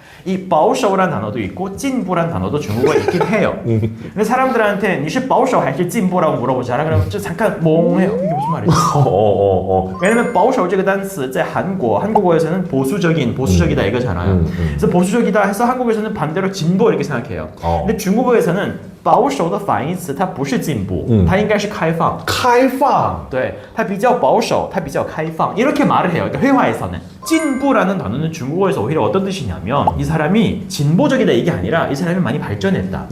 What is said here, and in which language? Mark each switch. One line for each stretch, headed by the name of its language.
Korean: 이 保守란 단어도 있고 进步란 단어도 중국어에 있긴 해요. 근데 사람들한테
Chinese: 你是保守还是进步
Korean: 라고 물어보잖아. 그러면 좀 잠깐 멍해요. 이게 무슨 말이지? 왜냐면
Chinese: 保守这个单词在
Korean: 한국어에서는 보수적이다 이거잖아요. 그래서 보수적이다 해서 한국에서는 반대로 진보 이렇게 생각해요. 근데 중국어에서는
Chinese: 保守的反义词它不是进步它应该是开放 对, 它比较保守它比较开放
Korean: 이렇게 말을 해요. 그러니까 회화에서는 진보라는 단어는 중국어에서 오히려 어떤 뜻이냐면 이 사람이 진보적이다 이게 아니라 이 사람이 많이 발전했다.